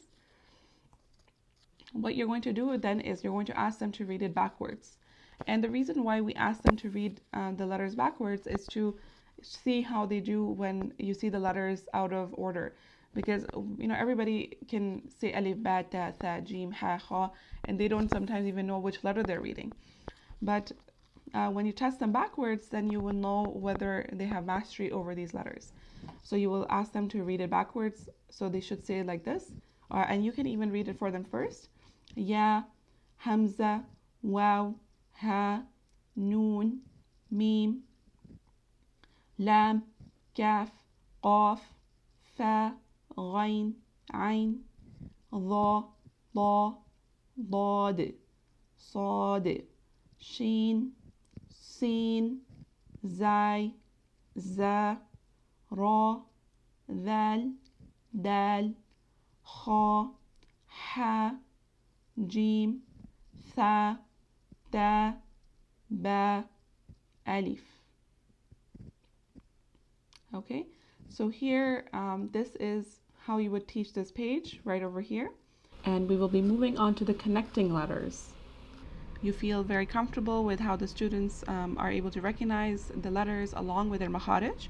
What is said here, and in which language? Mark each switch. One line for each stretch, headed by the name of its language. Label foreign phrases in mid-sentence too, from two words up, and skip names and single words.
English: What you're going to do then is you're going to ask them to read it backwards. And the reason why we ask them to read the letters backwards is to see how they do when you see the letters out of order, because everybody can say alif,
Arabic: باء تاء ثاء جيم حاء خاء,
English: and they don't sometimes even know which letter they're reading. But when you test them backwards, then you will know whether they have mastery over these letters. So you will ask them to read it backwards, so they should say it like this, and you can even read it for them first.
Arabic: ياء همزة واو هاء نون ميم لام, كاف قاف فاء غين عين ظاء ظاء ضاد صاد شين سين زاي زاي, راء ذال دال خاء حاء جيم ثاء تاء باء, Alif.
English: Okay, so here, this is how you would teach this page right over here. And we will be moving on to the connecting letters. You feel very comfortable with how the students are able to recognize the letters along with their makharij.